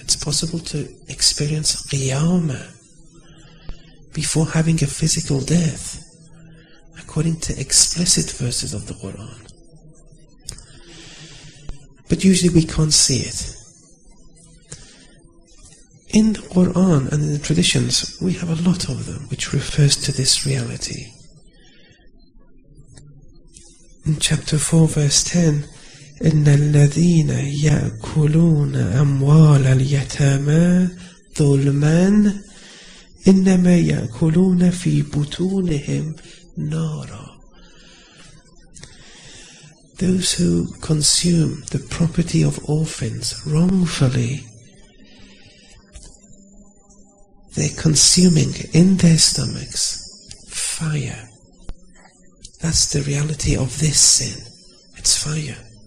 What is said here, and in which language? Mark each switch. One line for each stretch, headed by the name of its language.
English: It's possible to experience qiyamah before having a physical death, according to explicit verses of the Quran. But usually we can't see it. In the Quran and in the traditions, we have a lot of them which refers to this reality. In chapter 4 verse 10,
Arabic: إِنَّ الَّذِينَ يَأْكُلُونَ أَمْوَالَ الْيَتَامَى ظُلْمًا إِنَّمَا يَأْكُلُونَ فِي بُطُونِهِمْ نَارًا.
English: Those who consume the property of orphans wrongfully, they're consuming in their stomachs fire. That's the reality of this sin. It's fire.